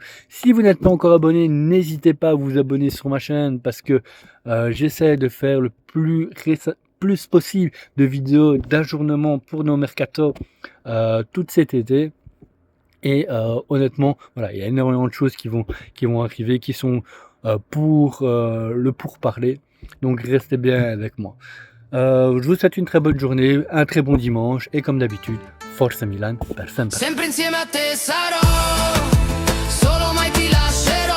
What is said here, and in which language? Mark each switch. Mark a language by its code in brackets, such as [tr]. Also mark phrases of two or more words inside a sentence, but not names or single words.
[fr] Si vous n'êtes pas encore abonné, n'hésitez pas à vous abonner sur ma chaîne parce que j'essaie de faire le plus possible de vidéos d'ajournement pour nos mercatos tout cet été. Et honnêtement, voilà, il y a énormément de choses qui vont arriver, qui sont pour le pourparler. Donc restez bien avec moi. Je vous souhaite une très bonne journée, un très bon dimanche et comme d'habitude, [it] Forza Milan per sempre. Sempre insieme a te sarò, solo mai ti lascerò.